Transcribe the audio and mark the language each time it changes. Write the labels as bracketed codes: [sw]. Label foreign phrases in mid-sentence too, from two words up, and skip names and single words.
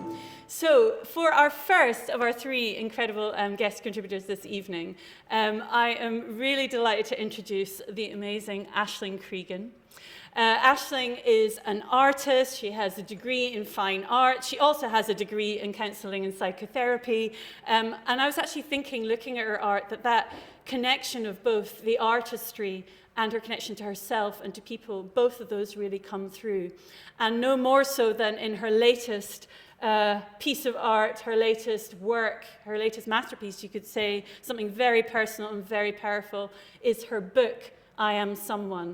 [en] So for our first of our 3 incredible guest contributors this evening, I am really delighted to introduce the amazing Aisling Creegan. Aisling is an artist. She has a degree in fine art. She also has a degree in counselling and psychotherapy. And I was actually thinking, looking at her art, that connection of both the artistry and her connection to herself and to people, both of those really come through. And no more so than in her latest piece of art, her latest work, her latest masterpiece, you could say, something very personal and very powerful, is her book, I Am Someone.